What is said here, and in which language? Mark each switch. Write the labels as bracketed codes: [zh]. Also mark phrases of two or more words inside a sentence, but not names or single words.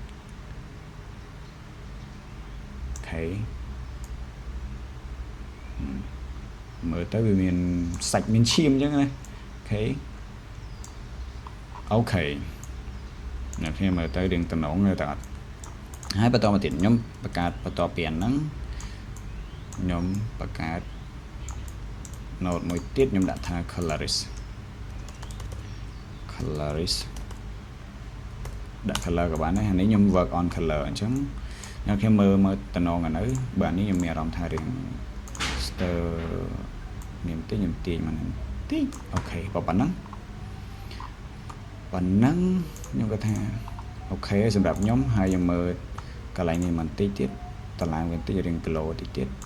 [km] អូខេមើលទៅវាមានសាច់មានឈាមអញ្ចឹងណាអូខេអ្នកគ្នាមើលទៅរៀងតំណងទៅអត់ហើយបន្តមកទៀតខ្ញុំបង្កើតបន្តពីអាហ្នឹងខ្ញុំបង្កើត node មួយទៀតខ្ញុំដាក់ថា colorist ដាក់ color ក៏បានដែរអានេះខ្ញុំ [en] work on color [km] អញ្ចឹងអ្នកគ្នាមើលតំណងអានៅបើនេះខ្ញុំមានអារម្មណ៍ថារៀង stir មានតិចខ្ញុំទាញមកតិចអូខេប៉ុណ្ណឹង ខ្ញុំគាត់ថាអូខេសម្រាប់ខ្ញុំហើយខ្ញុំមើលកន្លែងនេះបន្តិចទៀតតឡើងបន្តិចរៀង glow តិចទៀត